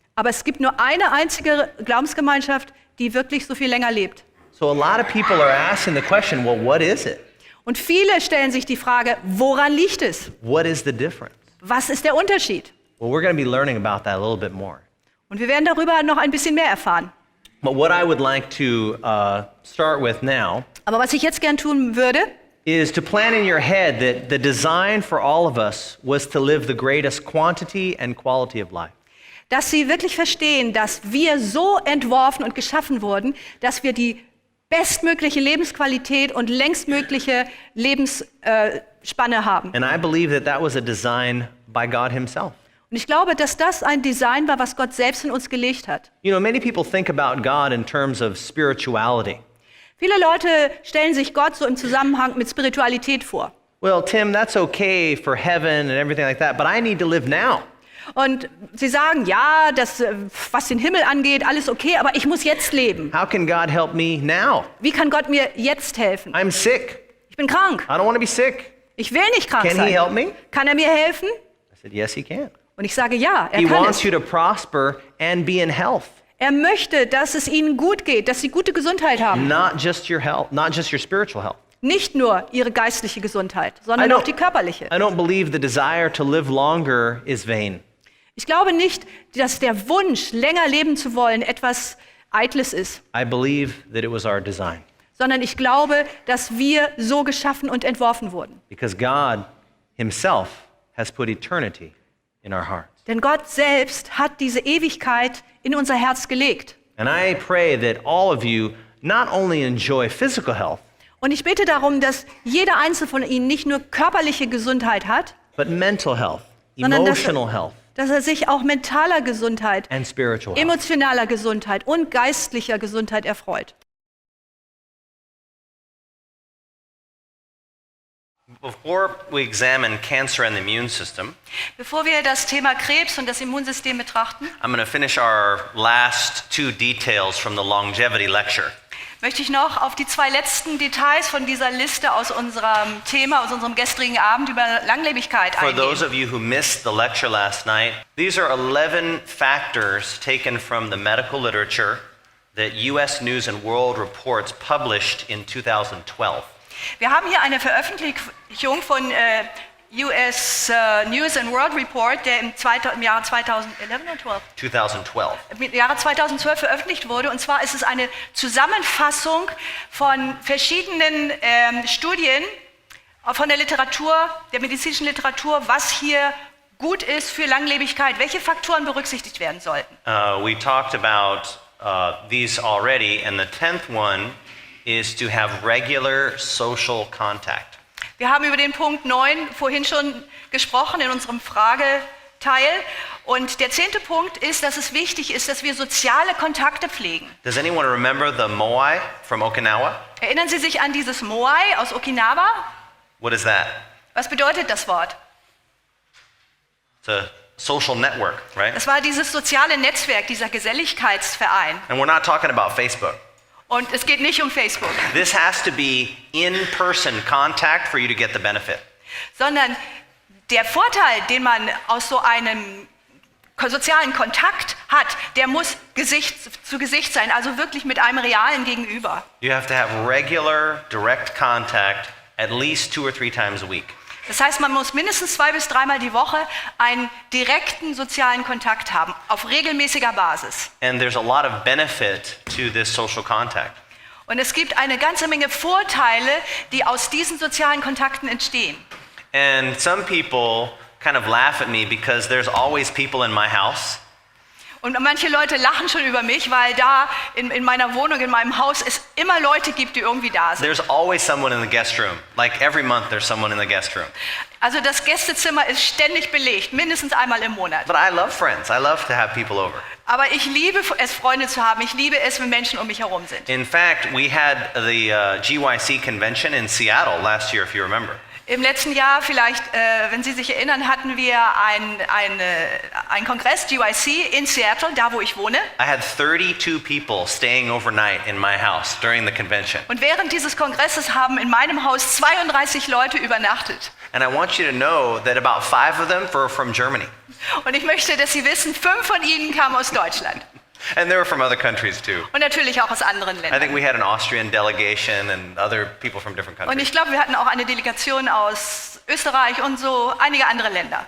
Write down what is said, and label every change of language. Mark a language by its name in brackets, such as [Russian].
[German] Aber es gibt nur eine einzige Glaubensgemeinschaft, die wirklich so viel länger lebt. [English] So a lot of people are asking the question, well, what is it? [German] Und viele stellen sich die Frage, woran liegt es? [English] What is the difference? [German] Was ist der Unterschied? [English] Well, we're going to be learning about that a little bit more. [German] Und wir werden darüber noch ein bisschen mehr erfahren. [English] But what I would like to start with now [German] Aber was ich jetzt gern tun würde, [English] is to plan in your head that the design for all of us was to live the greatest quantity and quality of life. [German] dass Sie wirklich verstehen, dass wir so entworfen und geschaffen wurden, dass wir die bestmögliche Lebensqualität und längstmögliche Lebensspanne haben. [English] And I believe that was a design by God himself. [German] Und ich glaube, dass das ein Design war, was Gott selbst in uns gelegt hat. [English] You know, many people think about God in terms of spirituality. [German] Viele Leute stellen sich Gott so im Zusammenhang mit Spiritualität vor. [English] Well, Tim, that's okay for heaven and everything like that, but I need to live now. [German] Und sie sagen, ja, das, was den Himmel angeht, alles okay, aber ich muss jetzt leben. [English] How can God help me now? [German] Wie kann Gott mir jetzt helfen? [English] I'm sick. [German] Ich bin krank. [English] I don't want to be sick. [German] Ich will nicht krank [English] Can [German] sein. [English] he help me? [German] Kann er mir helfen? [English] I said, yes, he can. [German] Und ich sage, ja, er [English] He [German] kann [English] wants [German] es. [English] you to prosper and be in health. [German] Er möchte, dass es ihnen gut geht, dass sie gute Gesundheit haben. [English] Not just your health, not just your spiritual health. [German] Nicht nur ihre geistliche Gesundheit, sondern [English] I don't- [German] auch die körperliche. [English] I don't believe the desire to live longer is vain. [German] Ich glaube nicht, dass der Wunsch, länger leben zu wollen, etwas Eitles ist, [English] I believe that it was our design [German] sondern ich glaube, dass wir so geschaffen und entworfen wurden. [English] because God himself has put eternity in our hearts. [German] Denn Gott selbst hat diese Ewigkeit in unser Herz gelegt. [English] And I pray that all of you not only enjoy physical health, [German] Und ich bete darum, dass jeder Einzelne von ihnen nicht nur körperliche Gesundheit hat, [English] but mental health, [German] sondern [English] emotional health, [German] dass er sich auch mentaler Gesundheit, [English] and spiritual health. [German] emotionaler Gesundheit und geistlicher Gesundheit erfreut. [English] Before we examine cancer and the immune system, [German] Bevor wir das Thema Krebs und das Immunsystem betrachten, [English] I'm going to finish our last two details from the longevity lecture. [German] möchte ich noch auf die zwei letzten Details von dieser Liste aus unserem Thema, aus unserem gestrigen Abend über Langlebigkeit [English] For those [German] eingehen. [English] of you who missed the lecture last night, these are 11 factors taken from the medical literature that U.S. News and World Reports published in 2012. [German] Wir haben hier eine Veröffentlichung von US News and World Report, der im Jahre 2011 oder 12? 2012. Im Jahre 2012 veröffentlicht wurde. Und zwar ist es eine Zusammenfassung von verschiedenen Studien von der Literatur, der medizinischen Literatur, was hier gut ist für Langlebigkeit, welche Faktoren berücksichtigt werden sollten. [English] We talked about these already, and the 10th one is to have regular social contact. [German] Wir haben über den Punkt 9 vorhin schon gesprochen in unserem Frageteil. Und der 10. Punkt ist, dass es wichtig ist, dass wir soziale Kontakte pflegen. [English] Does anyone remember the Moai from Okinawa? [German] Erinnern Sie sich an dieses Moai aus Okinawa? [English] What is that? [German] Was bedeutet das Wort? [English] It's a social network, right? [German] Das war dieses soziale Netzwerk, dieser Geselligkeitsverein. [English] And we're not talking about Facebook. [German] Und es geht nicht um Facebook, [English] This has to be in-person contact for you to get the benefit. [German] sondern der Vorteil, den man aus so einem sozialen Kontakt hat, der muss Gesicht zu Gesicht sein, also wirklich mit einem realen Gegenüber. [English] You have to have regular, direct contact at least 2 or 3 times a week. [German] Das heißt, man muss mindestens 2 bis 3 Mal die Woche einen direkten sozialen Kontakt haben, auf regelmäßiger Basis. [English] And there's a lot of benefit to this social contact. [German] Und es gibt eine ganze Menge Vorteile, die aus diesen sozialen Kontakten entstehen. [English] And some people kind of laugh at me because there's always people in my house. [German] Und manche Leute lachen schon über mich, weil da in meiner Wohnung, in meinem Haus es immer Leute gibt, die irgendwie da sind. [English] There's always someone in the guest room. Like every month there's someone in the guest room. [German] Also das Gästezimmer ist ständig belegt, mindestens einmal im Monat. [English] But I love friends. I love to have people over. [German] Aber ich liebe es, Freunde zu haben. Ich liebe es, wenn Menschen um mich herum sind. [English] In fact, we had the GYC convention in Seattle last year, if you remember. [German] Im letzten Jahr, vielleicht, wenn Sie sich erinnern, hatten wir einen Kongress, GYC, in Seattle, da wo ich wohne. [English] I had 32 people staying overnight in my house during the convention. [German] Und während dieses Kongresses haben in meinem Haus 32 Leute übernachtet. [English] And I want you to know that about 5 of them were from Germany. [German] Und ich möchte, dass Sie wissen, 5 von ihnen kamen aus Deutschland. [English] And they were from other countries too. [German] Und natürlich auch aus anderen [English] I think [German] Ländern. [English] we had an Austrian delegation and other people from different [German] Und [English] countries. [German] ich glaube, wir hatten auch eine Delegation aus Österreich und so einige andere Länder.